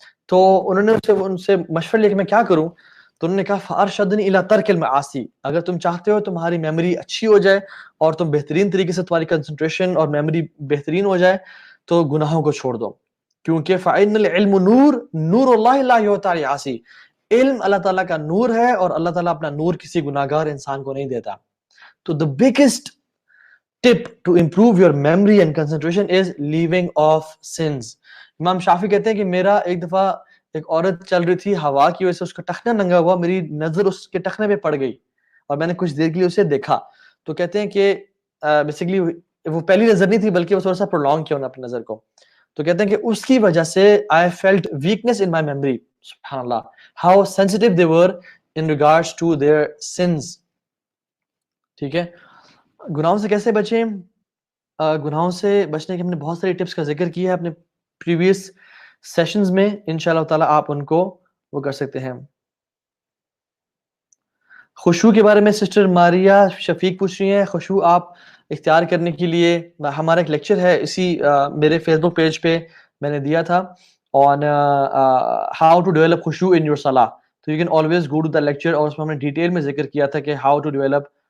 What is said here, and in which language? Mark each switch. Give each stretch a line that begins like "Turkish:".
Urdu: تو انہوں نے ان سے مشورہ لیا کہ میں کیا کروں. تو انہوں نے کہا
Arabic: فارشدنی الی ترک المعاصی،
Urdu: اگر تم چاہتے ہو تمہاری میموری اچھی ہو جائے اور تم بہترین طریقے سے تمہاری کنسنٹریشن اور میموری بہترین ہو جائے تو گناہوں کو چھوڑ دو، کیونکہ
Arabic: فإن العلم نور نور اللہ لا یعطى لعاصی.
Urdu: علم اللہ تعالیٰ کا نور ہے اور اللہ تعالیٰ اپنا نور کسی گناہگار انسان کو نہیں دیتا.
English: تو the biggest tip to improve your memory and concentration is leaving off sins.
Urdu: امام شافعی کہتے ہیں کہ میرا ایک دفعہ ایک عورت چل رہی تھی، ہوا کی وجہ سے اس کا ٹخنا ننگا ہوا، میری نظر اس کے ٹخنے پہ پڑ گئی اور میں نے کچھ دیر کے لیے اسے دیکھا. تو کہتے ہیں کہ بیسیکلی وہ پہلی نظر نہیں تھی بلکہ وہ تھوڑا سا پرولونگ کیا انہوں نے اپنی نظر کو. تو کہتے ہیں کہ اس کی وجہ سے
English: I felt weakness in my memory. سبحان اللہ, how sensitive they were in regards to their sins.
Urdu: ٹھیک ہے, گناہوں سے کیسے بچیں؟ گناہوں سے بچنے کے ہم نے بہت ساری ٹپس کا ذکر کیا ہے اپنے پریویس سیشنز میں. انشاءاللہ تعالیٰ آپ ان کو وہ کر سکتے ہیں. خشوع کے بارے میں سسٹر ماریا شفیق پوچھ رہی ہیں. خشوع آپ اختیار کرنے کے لیے ہمارا ایک لیکچر ہے اسی میرے فیس بک پیج پہ میں نے دیا تھا
English: on how to develop
Urdu: خشوع in your salah.
English: So you can always go to the lecture
Urdu: اور اس میں ہم نے ڈیٹیل میں ذکر کیا تھا کہ
English: how to develop